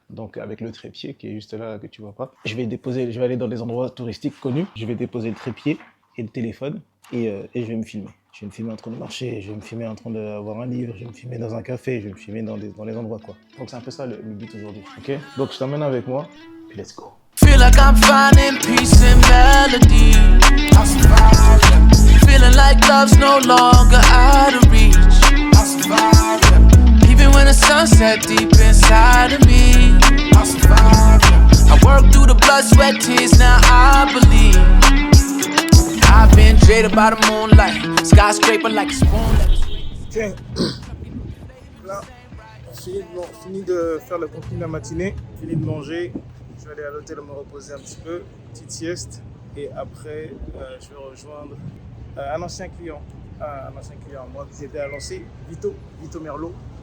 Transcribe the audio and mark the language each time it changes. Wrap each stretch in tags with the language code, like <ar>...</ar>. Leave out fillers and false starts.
<fr>Donc avec le trépied qui est juste là, que tu vois pas. Je vais aller dans des endroits touristiques connus, je vais déposer le trépied et le téléphone et je vais me filmer. Je vais me filmer en train de marcher, je vais me filmer en train d'avoir un livre, je vais me filmer dans un café, je vais me filmer dans les endroits quoi. Donc c'est un peu ça le but aujourd'hui, ok? Donc je t'emmène avec moi, puis</fr> <en>let's go. Feel like I'm finding peace in melody. I survive. Feeling like love's no longer out of reach. I survive. Even when the sun set deep inside of me. I survive. I work through the blood, sweat, tears, now I believe. I've been jaded by the moonlight, skyscraper like a spoon.</en> <fr>Tiens, là, fini de faire le contenu de la matinée, fini de manger, je vais aller à l'hôtel me reposer un petit peu, petite sieste, et après je vais rejoindre un ancien client à moi qui s'était à lancer, Vito Merlot.</fr>